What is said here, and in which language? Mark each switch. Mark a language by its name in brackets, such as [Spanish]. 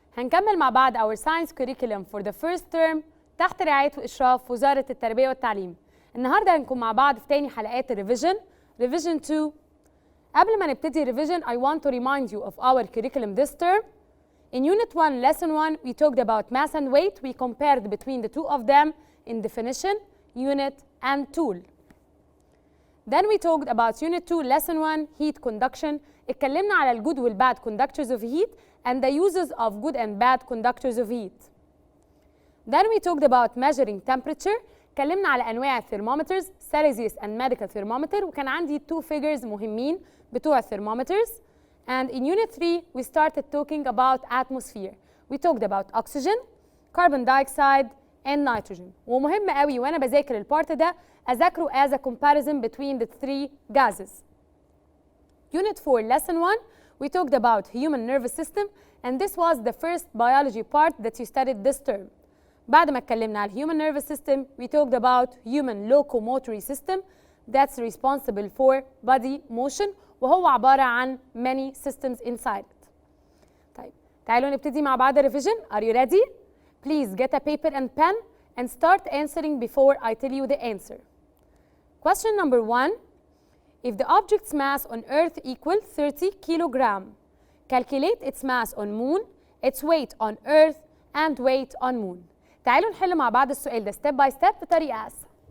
[Arabic] هنكمل مع بعض [English] our science curriculum for the first term [Arabic] تحت رعاية وإشراف وزارة التربية والتعليم. النهارده هنكون مع بعض في تاني حلقات الريفيجن Revision 2. قبل ما نبتدي [English] revision I want to remind you of our curriculum this term. In Unit 1, Lesson 1, we talked about mass and weight. We compared between the two of them in definition, unit, and tool. Then we talked about Unit 2, Lesson 1, heat conduction. [Arabic] اتكلمنا على ال [English] good وال bad conductors of heat and the uses of good and bad conductors of heat. Then we talked about measuring temperature. [Arabic] اتكلمنا على أنواع [English] thermometers, Celsius and medical thermometer. [Arabic] وكان عندي [English] two figures [Arabic] مهمين بتوع thermometers. [English] And in Unit 3, we started talking about atmosphere. We talked about oxygen, carbon dioxide, and nitrogen. [Arabic] ومهم قوي وأنا بذاكر البارت ده أذاكره [English] as a comparison between the three gases. Unit 4, Lesson 1, we talked about human nervous system, and this was the first biology part that you studied this term. [Arabic] بعد ما اتكلمنا على [English] human nervous system, we talked about human locomotory system that's responsible for body motion, [Arabic] وهو عبارة عن [English] many systems inside it. [Arabic] طيب تعالوا نبتدي مع بعض revision. [English] Are you ready? Please get a paper and pen and start answering before I tell you the answer. Question number 1. If the object's mass on Earth equals 30 kilogram, calculate its mass on Moon, its weight on Earth, and weight on Moon. [Arabic] تعالوا نحل مع بعض السؤال ده [English] step by step [Arabic] بطريقة أسهل.